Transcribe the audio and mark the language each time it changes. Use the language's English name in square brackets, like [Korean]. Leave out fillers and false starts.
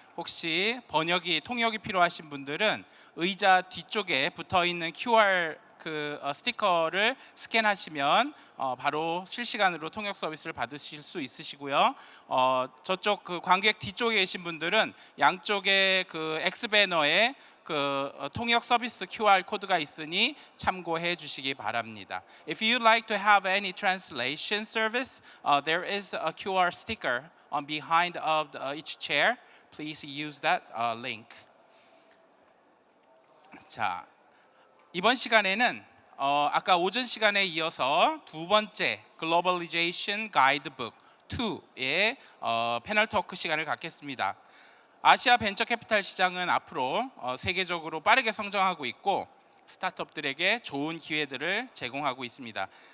[Korean] 혹시 통역이 필요하신 분들은 의자 뒤쪽에 붙어 있는 QR 스티커를 스캔하시면 바로 실시간으로 통역 서비스를 받으실 수 있으시고요. 저쪽 관객 뒤쪽에 계신 분들은 양쪽에 X 배너에 통역 서비스 QR 코드가 있으니 참고해 주시기 바랍니다. [English] If you'd like to have any translation service, there is a QR sticker on behind of each chair. Please use that link. [Korean] 자, 이번 시간에는 아까 오전 시간에 이어서 두 번째 Globalization Guidebook 2의 패널 토크 시간을 갖겠습니다. 아시아 벤처 캐피탈 시장은 앞으로 세계적으로 빠르게 성장하고 있고 스타트업들에게 좋은 기회들을 제공하고 있습니다.